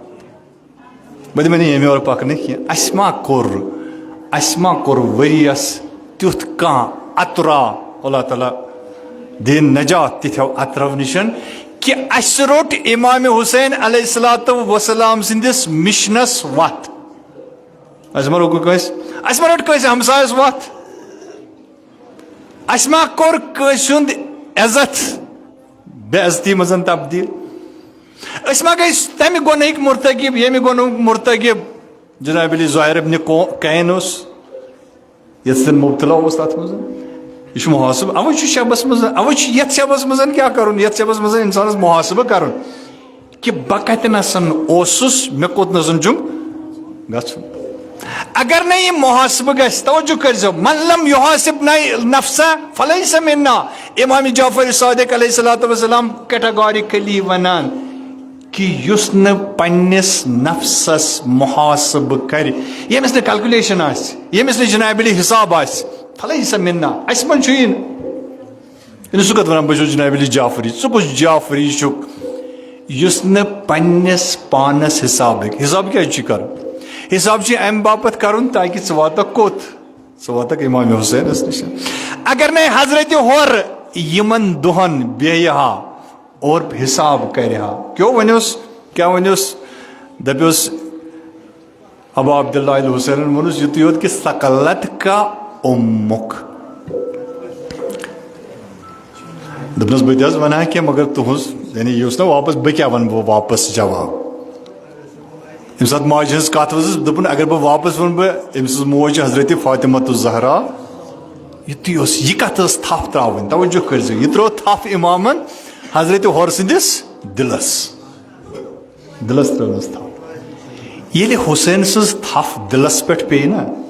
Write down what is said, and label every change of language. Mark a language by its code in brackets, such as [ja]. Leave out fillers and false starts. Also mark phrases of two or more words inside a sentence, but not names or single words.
[ks] بہٕ دِمن یہِ ییٚمہِ اورٕ پکنہٕ کینٛہہ اَسہِ ما کوٚر ؤرِیس تیُتھ کانٛہہ اطرا اللہ تعالیٰ دِن نجات تِتھیو اطرو نِش کہِ اَسہِ روٚٹ امام حسین [ar] علیہ الصلوۃ والسلام [ks] سٕنٛدِس مشنس وتھ اَسہِ ما روٚٹ کٲنٛسہِ ہمسایس وتھ اَسہِ ما کوٚر کٲنٛسہِ ہُنٛد عزت بے عزتی منٛز تبدیٖل أسۍ ما گٔے تمہِ گۄنہٕکۍ مرتکب ییٚمہِ گۄنہُک مرتکب جناب علی زہیر ابن کین اوس یتھ سۭتۍ مبتلا اوس تتھ منٛز یہِ چھُ محاسبہٕ اوے چھُ شبس منٛز اوے چھُ یتھ شبس منٛز کیٛاہ کرُن یتھ شبس منٛز انسانس محاسبہٕ کرُن کہِ بہٕ کتنسن اوسُس مےٚ کوٚتنسن چھُم گژھُن اگر نہٕ یہِ محاسبہٕ گژھِ توجہ کٔرزیٚو [ar] من لم یحاسب نفسہ فلیس منا [ks] امام جعفر صادق [ar] علیہ الصلوۃ والسلام [ks] کیٹاگارِکلی ونان کہ یُس نہٕ پننس نفسس محاسبہٕ کرِ ییٚمِس نہٕ کلکولیشن آسہِ ییٚمِس نہٕ جناب علی حساب آسہِ [ar] فلیس منا [ks] اَسہِ منٛز چھُ یی نہٕ سُہ کتھ ونان بہٕ چھُس جناب علی جعفری ژٕ کُس جعفری چھُکھ یُس نہٕ پننس پانس حساب ہیٚکہِ حساب کیازِ چھُ کرُن حساب چھُ امہِ باپتھ کرُن تاکہِ ژٕ واتکھ کوٚت ژٕ واتکھ امام حسینس نِش اگر نے حضرت حور یِمن دۄہن بیٚہہِ ہا اور حساب کرِ ہا کیٛاہ ونیوس دپیوس ابا عبداللہ الحسین ووٚنُس یُتُے یوت کہِ ثقلت کا اُمُک دوٚپنس بہٕ تہِ حظ ونہٕ ہا کینٛہہ مگر تُہنٛز یعنی یہِ اوس نہ واپس بہٕ کیٛاہ ونہٕ بہٕ واپس جواب ییٚمہِ ساتہٕ ماجہِ ہٕنٛز کتھ ؤژھٕس دوٚپُن اگر بہٕ واپس ونہٕ بہٕ أمۍ سٕنٛز موج چھِ حضرت فاطمۃ الزہرا یُتُے اوس یہِ کتھ ٲس تھپھ تراوٕنۍ توجہ کٔرزیٚو یہِ ترٲو تھپھ امامن حضرت حور سٕنٛدِس دِلس ترٲونس تھپھ ییٚلہِ حسین سٕنٛز تھپھ دِلس پٮ۪ٹھ پیٚیہِ نا